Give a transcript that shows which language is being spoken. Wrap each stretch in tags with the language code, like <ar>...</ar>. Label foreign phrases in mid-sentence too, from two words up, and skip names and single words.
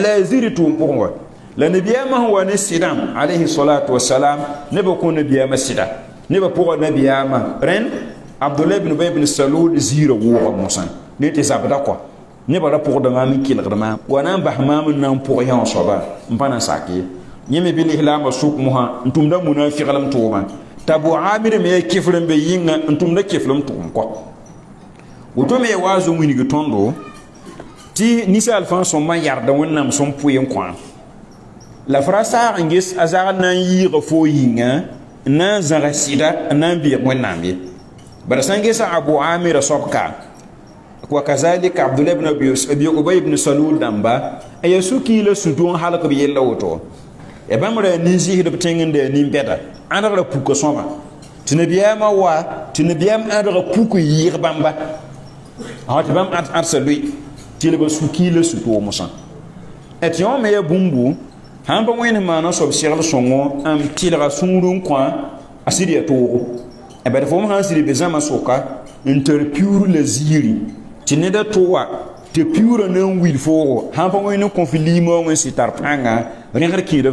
<mos>la yaa ziri tʋʋm pʋgẽ wa la nabiyaamã sẽn wa ne sɩdãm</mos> <ar>عليه الصلاة والسلام</ar> <mos>nebã kõ nabiyaamã sɩda nebã pʋga nabiyaamã rẽnd abdullah ibn ubay ibn salul ziirã wʋʋga mosã ne tɩ zabda kɔ nebã ra pʋgda maam n kelgd maam wa na n bas maam n na n pʋg yã wã soaba n pa na n sak ye yẽ me bɩ lislaambã sʋk mosã n tʋmda munafiglem tʋʋmã t'a abu amir me ya kifr n be yĩnga n tʋmda kiflem tʋʋm kɔ woto me ya wa zo wilg tõndo tɩ ninsaal fãa sõmbã yarda wẽnnaam sõm pʋɩɩn kõ la f ra saag n ges a zagl na n yɩɩga foo yĩnga n na n zãga sɩda n na n beeg wẽnnaam ye bara sã n gesa abu amira soabka</mos> <ar>وكذلك</ar> <mos>abdullah ibn abi ubay ibn salul dãmba a ya sũ-kɩɩ la sũ-tʋʋg n halk b yella woto ya bãmb ra nin-zɩsd b tẽng n da ya nin-bɛda ãdg ra puka sõma tɩ nabiyaamã wa tɩ nabiyaam ãdga puk n yɩɩg bãmba tɩ bãmb ãdsa loe tɩ lb sũ-kɩɩ la sũ-tʋʋg mosã tɩ yõ me ya bũmbu sãn pa wẽnd maana soab segl sõngo n tɩlga sũur n kõ a sɩd ya toogo bad fom sãn sɩd be zãma sʋka n tar piuur la ziiri tɩ neda tʋwa tɩ piuurã na n wil foogo sãn pa wẽnd n kõ fɩ limaoong n sɩ tar pãnga rẽgd kẽeda f</mos>